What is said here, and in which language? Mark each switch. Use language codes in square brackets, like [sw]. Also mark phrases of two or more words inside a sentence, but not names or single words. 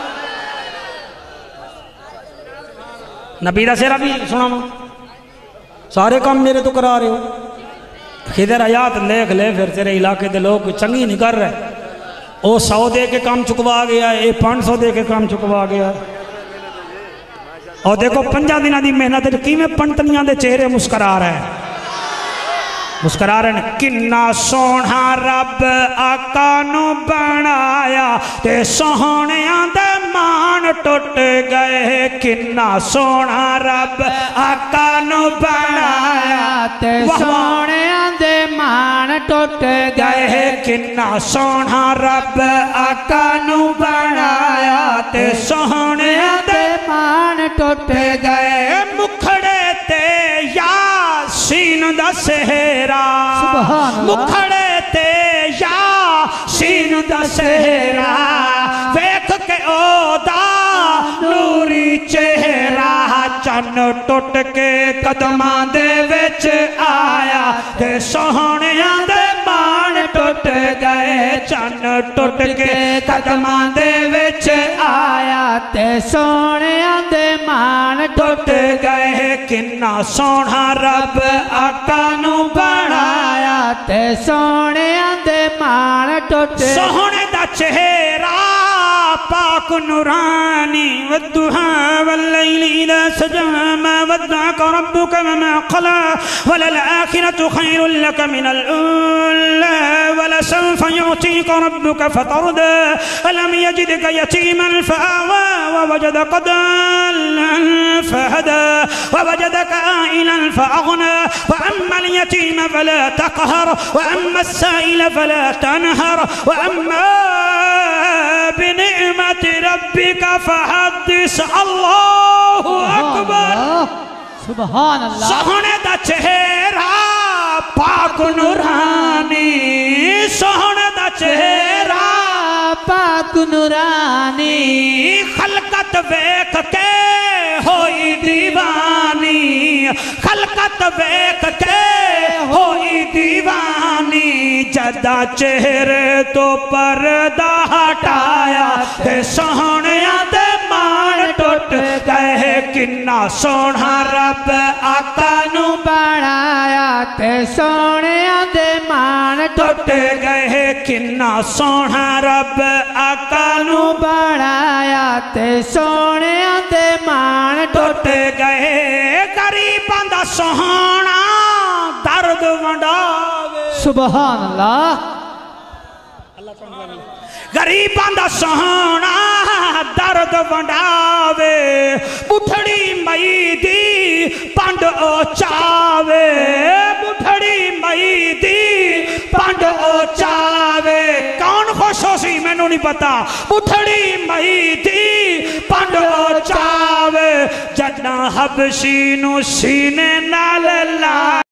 [pa] نبی دا سیرہ بھی سنا ہونا سارے کام میرے تو کرا رہے ہو خضر آیات لے پھر تیرے علاقے دے لوگ چنگی نہیں کر رہے او 100 دے کے کام چکوا گیا ہے اے 500 دے کے کام چکوا گیا ہے اور دیکھو 5 دنہ دی محنت کیویں پنٹنیاں دے چہرے مسکرا رہے ہیں کنہ سونا رب آقا نو بنایا تے سوہنیاں دے مان ٹوٹ گئے کنہ سونا رب آقا نو بنایا تے سوہنیاں دے مان ٹوٹ گئے کنہ سونا رب آقا نو بنایا تے سوہنیاں دے مان ٹوٹ گئے مکھڑے تے یاسین دا سہرا مکھڑے تے یاسین دا سہرا ویکھ کے او دا نوری چہرہ چن ٹوٹ کے قدمان دے وچ آیا تے سوہنیاں دے مان ٹوٹ گئے چن ٹوٹ کے قدمان دے وچ آیا تے سوہنیاں دے مان ٹوٹ گئے کنہ سونا رب آقا نو بنایا تے سوہنیاں دے مان ٹوٹ سوہنے دا چہرہ پاک نورانی [ar] والدہا واللیل اذا سجا ما ودعك ربك وما قلى وللآخرة خير لك من الأولى ولسوف يعطيك ربك فترضى ألم يجدك يتيما فآوى ووجدك ضالا فهدى ووجدك عائلا فأغنى وأما اليتيم فلا تقهر وأما السائل فلا تنهر وأما بنعمة ربك فحدث اللہ اکبر سبحان اللہ [pa] سوہنے دا چہرہ پاک نورانی سوہنے دا چہرہ پاک نورانی خلقت ویکھ کے ہوئی دیوانی خلقت ویکھ کے ہوئی دیوانی جدہ چہرے تو پردہ ہٹایا تے سوہنے سونا رب آقا نو بنایا تے سونے دے مان ٹوٹ گئے کنا سونا رب آقا نو بنایا تے سونے دے مان ٹوٹ گئے غریباں دا سونا درد ونڈاوے [ar] سبحان اللہ [pa] غریباں دا سونا درد ونڈاوے بٹھڑی مئی دی پنڈ او چاوے بٹھڑی مئی دی پنڈ او چاوے کون خوش ہو سی میں نو نہیں پتا بٹھڑی مئی دی پنڈ او چاوے جڈاں حبشی نو سینے نال لا